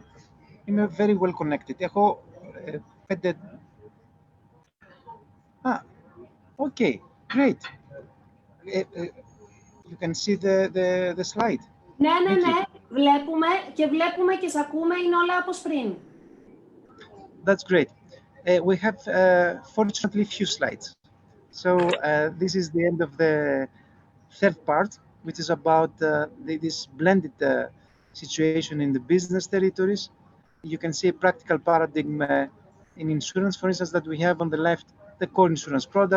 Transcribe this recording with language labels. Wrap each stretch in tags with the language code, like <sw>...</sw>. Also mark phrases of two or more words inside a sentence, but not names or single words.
<el>Είμαι</el> <en>very well connected.</en> <el>Έχω 5...</el> <en>Okay, great. You can see the slide.</en> <el>Ναι, βλέπουμε και σε ακούμε, είναι όλα όπως πριν.</el> <en>That's great. We have, fortunately, few slides. So this is the end of the third part, which is about this blended situation in the business territories. You can see a practical paradigm in insurance, for instance, that we have on the left, the core insurance product.</en>